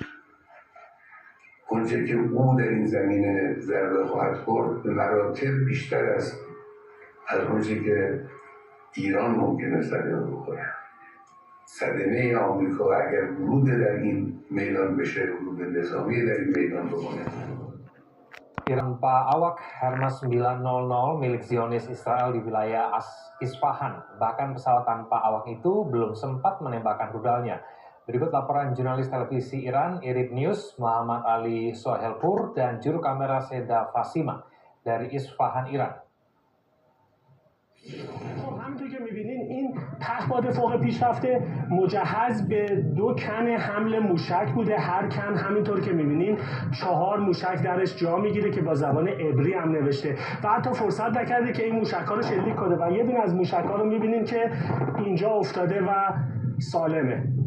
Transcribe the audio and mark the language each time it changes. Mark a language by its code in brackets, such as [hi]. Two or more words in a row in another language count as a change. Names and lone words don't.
[fa] اونچه که او در این زمینه ضربه خواهد خورد به مراتب بیشتر است از اونچه که ایران ممکنه صدمه بخوره. صدمه آمریکا اگر ورود در این میدان بشه، ورود نظامی در این میدان بکنه. [id] Iran tanpa awak Hermes 900 milik Zionis Israel di wilayah Isfahan. Bahkan pesawat tanpa awak itu belum sempat menembakkan rudalnya. Berikut laporan jurnalis televisi Iran, IRIB News, Muhammad Ali Sohelpur, dan juru kamera Seda Fasima dari Isfahan, Iran. [fa] همونطور که می‌بینین این پهپاد فوق پیشرفته مجهز به 2 کن حمل موشک بوده. هر کن همینطور که می‌بینین 4 موشک درش جا میگیره که با زبان عبری هم نوشته و حتی فرصت نکرده که این موشک‌ها رو شلیک کنه و یه دونه از موشک‌ها رو می‌بینین که اینجا افتاده و سالمه.